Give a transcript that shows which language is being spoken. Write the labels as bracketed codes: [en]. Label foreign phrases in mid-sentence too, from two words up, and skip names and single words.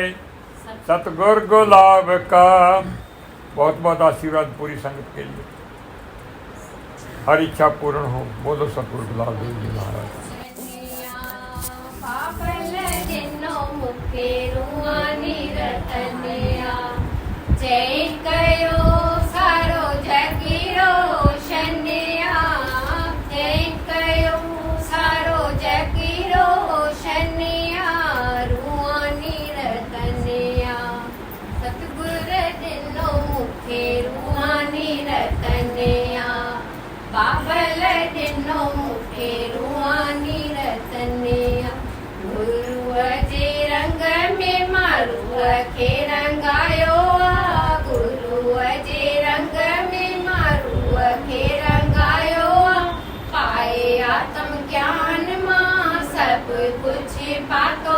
[hi] सतगुर गुलाब का बहुत बहुत आशीर्वाद पूरी संगत के लिए। हर इच्छा पूर्ण हो। बोलो सतगुरु गुलाब देव जी महाराज। [sd] जय कयो सारो जगीरो शन्या। जय कयो सारो जगीरो शन्या। रुआनी रतनिया सतगुर दिनो मुखे रुआनी रतनिया। बाबल दिनो मुखे रुआनी रतनिया। गुरु जे रंग में मारू खे रंगायो। गुरु जे रंग में मारू खे रंगायो। पाए आत्म ज्ञान मां सब कुछ पातो।